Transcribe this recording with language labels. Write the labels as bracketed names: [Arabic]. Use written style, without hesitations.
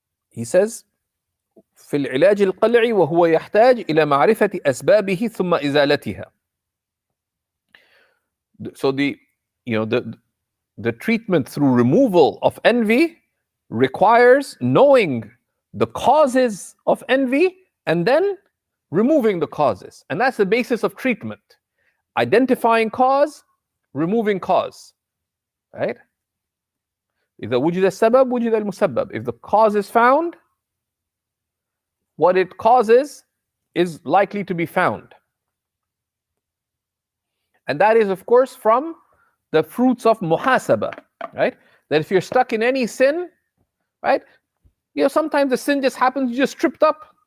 [English] He says, [Arabic] في العلاج القلعي وهو يحتاج إلى معرفة أسبابه ثم إزالتها. [English] So the treatment through removal of envy requires knowing the causes of envy and then removing the causes. And that's the basis of treatment. Identifying cause, removing cause. Right? [Arabic] إذا وجد السبب وجد المسبب. [English] If the cause is found, what it causes is likely to be found. And that is, of course, from the fruits of muhasaba, right? That if you're stuck in any sin, right? Sometimes the sin just happens, you just tripped up.